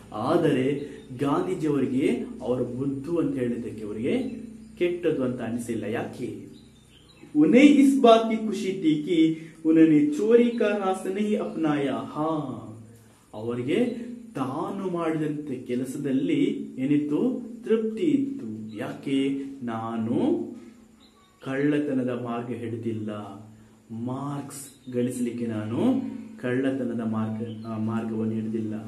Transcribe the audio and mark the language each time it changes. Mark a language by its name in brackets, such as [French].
[Kannada] ಆದರೆ ಗಾಂಧೀಜಿಯವರಿಗೆ ಅವರ ಬುದ್ಧು ಅಂತ ಹೇಳಿದ್ದಕ್ಕೆ ಅವರಿಗೆ ಕೆಟ್ಟದ್ದು ಅಂತ ಅನಿಸಿಲ್ಲ. ಯಾಕೆ? [Hindi] उन्हें इस बात की खुशी थी कि उन्होंने चोरी का रास्ता नहीं अपनाया. [Kannada] ಹಾ, ಅವರಿಗೆ ತಾನು ಮಾಡಿದಂತೆ ಕೆಲಸದಲ್ಲಿ ಏನಿತ್ತು? ತೃಪ್ತಿ ಇತ್ತು. ಯಾಕೆ? ನಾನು ಕಳ್ಳತನದ ಮಾರ್ಗ ಹಿಡಿದಿಲ್ಲ. ಮಾರ್ಕ್ಸ್ ಗಳಿಸಲಿಕ್ಕೆ ನಾನು ಕಳ್ಳತನದ ಮಾರ್ಗವನ್ನು ಹಿಡಿದಿಲ್ಲ.